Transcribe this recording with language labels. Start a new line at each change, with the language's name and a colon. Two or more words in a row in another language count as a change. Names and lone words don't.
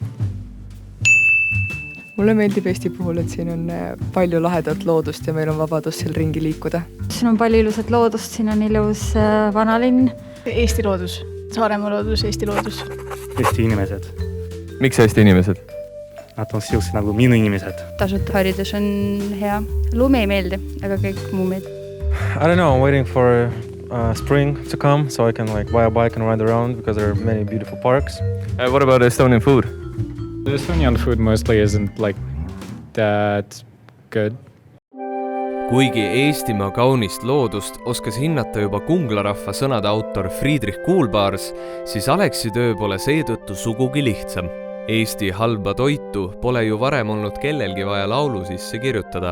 Estonian: Mulle meeldib Eesti puhul, et siin on palju lahedat loodust ja meil on vabadus seal ringi liikuda. Siin on palju ilusat loodust, siin on ilus vanalinn. Eesti loodus, Saaremaa loodus, Eesti loodus. Eesti inimesed. Miks Eesti inimesed? Nad on siuksed nagu minu inimesed. Tasuta haridus on hea. Lumi ei meeldi, aga kõik muu meeldib.
English: I don't know, I'm waiting for spring to come so I can buy a bike and ride around because there are many beautiful parks. What about Estonian food? The Estonian food mostly isn't that good.
Estonian: Kuigi Eestimaa kaunist loodust oskas hinnata juba Kungla rahva sõnade autor Friedrich Kuulbaars, siis Aleksi töö pole seetõttu sugugi lihtsam. Eesti halba toitu pole ju varem olnud kellelgi vaja laulu sisse kirjutada.